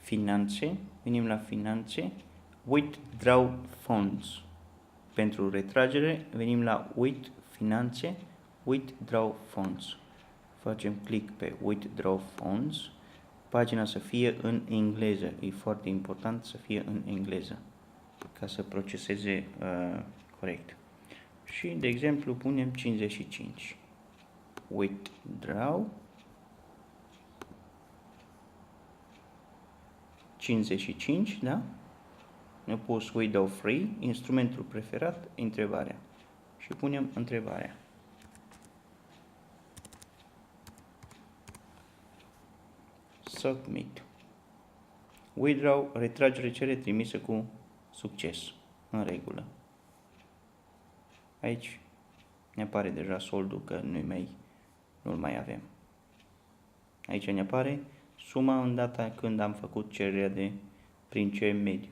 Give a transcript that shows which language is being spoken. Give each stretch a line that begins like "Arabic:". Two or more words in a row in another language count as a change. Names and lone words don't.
Romanian: finanțe, venim la finanțe,
English: withdraw funds.
Romanian: Pentru retragere, venim la finanțe,
English: withdraw funds.
Romanian: Facem click pe
English: withdraw funds.
Romanian: Pagina să fie în engleză. E foarte important să fie în engleză ca să proceseze corect. Și, de exemplu, punem 55. Withdraw 55, da? Ne-a pus
English: withdraw free,
Romanian: instrumentul preferat, întrebarea. Și punem întrebarea. Submit. Withdraw, retragere cere trimisă cu succes. În regulă. Aici ne apare deja soldul că nu-l mai avem. Aici ne apare suma în data când am făcut cererea prin ce mediu.